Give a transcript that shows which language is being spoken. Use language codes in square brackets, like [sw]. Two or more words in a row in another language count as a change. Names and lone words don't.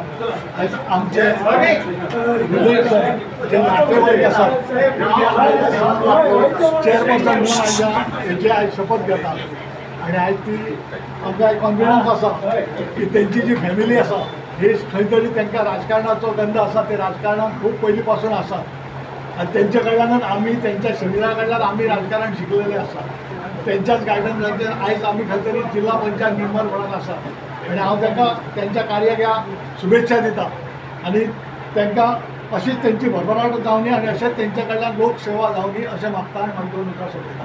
[mr] आज आमचे जे नातेवाईक असतात चेअरपर्सन म्हणून यांची आज शपथ घेतात आणि आज ती आमचा एक कॉन्फिडन्स असा की त्यांची जी फॅमिली असा हे [kok] खंय तरी तांकां राजकारणाचो गंध असा [mr] ते राजकारणात खूप पयलींपासून आसात आणि त्यांच्या कडल्यान आमी त्यांच्या शरीरा कडल्यान आमी राजकारण शिकलेले आसा. [kok] त्यांच्याच गायडन्साचेर आयज आमी खंय तरी जिल्हा पंचायत मेंबर म्हणून आसा आणि हांव तांकां त्यांच्या कार्याक शुभेच्छा दिता आणि तांकां अशीच त्यांची भरभराट जावनी आणि अशेंच त्यांच्या कडल्यान लोकसेवा जावनी अशें मागता आनी म्हाका 2 उतरां सोंपयता.